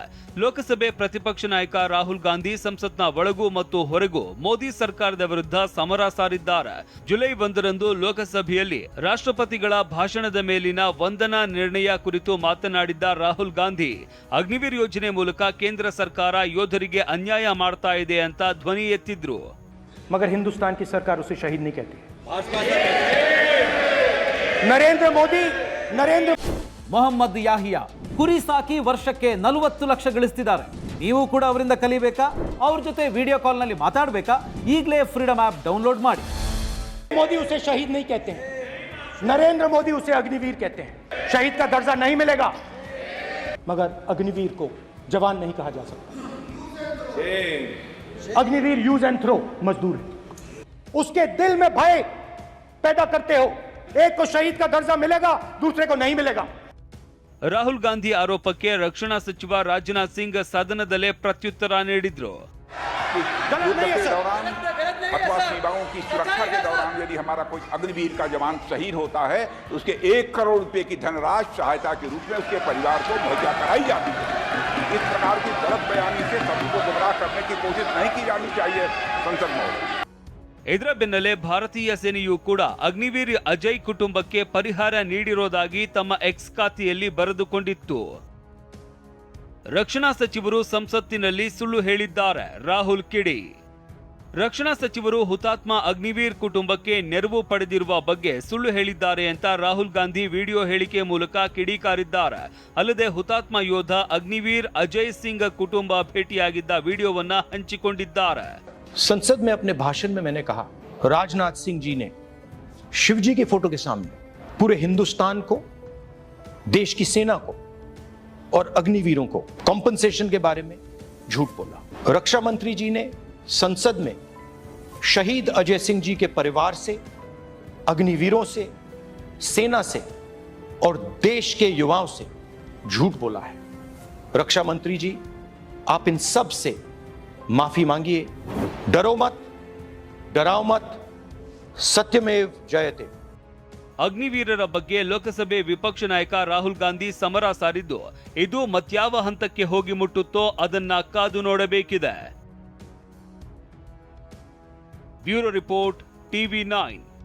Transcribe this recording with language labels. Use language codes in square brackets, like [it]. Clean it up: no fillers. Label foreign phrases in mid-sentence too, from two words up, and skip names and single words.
[kn] ಲೋಕಸಭೆ ಪ್ರತಿಪಕ್ಷ ನಾಯಕ ರಾಹುಲ್ ಗಾಂಧಿ ಸಂಸತ್ನ ಒಳಗೂ ಮತ್ತು ಹೊರಗೂ ಮೋದಿ ಸರ್ಕಾರದ ವಿರುದ್ಧ ಸಮರ ಸಾರಿದ್ದಾರೆ. ಜುಲೈ 1ರಂದು ಲೋಕಸಭೆಯಲ್ಲಿ ರಾಷ್ಟ್ರಪತಿಗಳ ಭಾಷಣದ ಮೇಲಿನ ವಂದನಾ ನಿರ್ಣಯ ಕುರಿತು ಮಾತನಾಡಿದ್ದ ರಾಹುಲ್ ಗಾಂಧಿ ಅಗ್ನಿವೀರ್ ಯೋಜನೆ ಮೂಲಕ ಕೇಂದ್ರ ಸರ್ಕಾರ ಯೋಧರಿಗೆ ಅನ್ಯಾಯ ಮಾಡ್ತಾ ಇದೆ ಅಂತ ಧ್ವನಿ ಎತ್ತಿದ್ರು. [hi] मगर हिंदुस्तान की सरकार उसे शहीद नहीं कहती. नरेंद्र मोदी [kn] ಮೊಹಮ್ಮದ್ ಯಾಹಿಯಾ ಕುರಿ ಸಾಕಿ ವರ್ಷಕ್ಕೆ 40 ಲಕ್ಷ ಗಳಿಸ್ತಿದ್ದಾರೆ. ನೀವು ಕೂಡ ಅವರಿಂದ ಕಲಿಬೇಕಾ? ಅವ್ರ ಜೊತೆ [en] video call [kn] ನಲ್ಲಿ ಮಾತಾಡಬೇಕಾ? ಈಗಲೇ ಫ್ರೀಡಮ್ ಆಪ್ ಡೌನ್ಲೋಡ್ ಮಾಡಿ. [hi] मोदी उसे शहीद नहीं कहते हैं, नरेंद्र मोदी उसे अग्निवीर कहते हैं. शहीद का दर्जा नहीं मिलेगा, मगर अग्निवीर को जवान नहीं कहा जा सकता. अग्निवीर [en] use and throw [hi] मजदूर है. उसके दिल में भय पैदा करते हो. एक को शहीद का दर्जा मिलेगा, दूसरे को नहीं मिलेगा. [kn] ರಾಹುಲ್ ಗಾಂಧಿ ಆರೋಪಕ್ಕೆ ರಕ್ಷಣಾ ಸಚಿವ ರಾಜನಾಥ್ ಸಿಂಗ್ ಸದನದಲ್ಲೇ ಪ್ರತ್ಯುತ್ತರ ನೀಡಿದ್ರು. [hi] अथवा सेवाओं की सुरक्षा के दौरान यदि हमारा कोई अग्निवीर का जवान शहीद होता है तो उसके 1 करोड़ रुपए की धनराशि सहायता के रूप में उसके परिवार को मुहैया कराई जाती है. इस प्रकार की गलत बयानी से सभी को गुमराह करने की कोशिश नहीं की जानी चाहिए संसद में. [kn] ಇದರ ಬೆನ್ನಲ್ಲೇ ಭಾರತೀಯ ಸೇನೆಯೂ ಕೂಡ ಅಗ್ನಿವೀರ್ ಅಜಯ್ ಕುಟುಂಬಕ್ಕೆ ಪರಿಹಾರ ನೀಡಿರೋದಾಗಿ ತಮ್ಮ ಎಕ್ಸ್ ಖಾತೆಯಲ್ಲಿ ಬರೆದುಕೊಂಡಿತ್ತು. ರಕ್ಷಣಾ ಸಚಿವರು ಸಂಸತ್ತಿನಲ್ಲಿ ಸುಳ್ಳು ಹೇಳಿದ್ದಾರೆ. ರಾಹುಲ್ ಕಿಡಿ. ರಕ್ಷಣಾ ಸಚಿವರು ಹುತಾತ್ಮ ಅಗ್ನಿವೀರ್ ಕುಟುಂಬಕ್ಕೆ ನೆರವು ಪಡೆದಿರುವ ಬಗ್ಗೆ ಸುಳ್ಳು ಹೇಳಿದ್ದಾರೆ ಅಂತ ರಾಹುಲ್ ಗಾಂಧಿ ವಿಡಿಯೋ ಹೇಳಿಕೆ ಮೂಲಕ ಕಿಡಿಕಾರಿದ್ದಾರೆ. ಅಲ್ಲದೆ ಹುತಾತ್ಮ ಯೋಧ ಅಗ್ನಿವೀರ್ ಅಜಯ್ ಸಿಂಗ್ ಕುಟುಂಬ ಭೇಟಿಯಾಗಿದ್ದ ವಿಡಿಯೋವನ್ನ ಹಂಚಿಕೊಂಡಿದ್ದಾರೆ. [hi] संसद में अपने भाषण में मैंने कहा, राजनाथ सिंह जी ने शिवजी की फोटो के सामने पूरे हिंदुस्तान को, देश की सेना को और अग्निवीरों को कॉम्पनसेशन के बारे में झूठ बोला. रक्षा मंत्री जी ने संसद में शहीद अजय सिंह जी के परिवार से, अग्निवीरों से, सेना से और देश के युवाओं से झूठ बोला है. रक्षा मंत्री जी, आप इन सब से माफी मांगिए. डरो मत, डराओ मत, [sa] सत्यमेव जयते. [kn] ಅಗ್ನಿವೀರರ ಬಗ್ಗೆ ಲೋಕಸಭೆ ವಿಪಕ್ಷ ನಾಯಕ ರಾಹುಲ್ ಗಾಂಧಿ ಸಮರ ಸಾರಿದ್ದು ಇದು ಮತ್ಯಾವ ಹಂತಕ್ಕೆ ಹೋಗಿ ಮುಟ್ಟುತ್ತೋ ಅದನ್ನ ಕಾದು ನೋಡಬೇಕಿದೆ. [en] Bureau Report, TV9.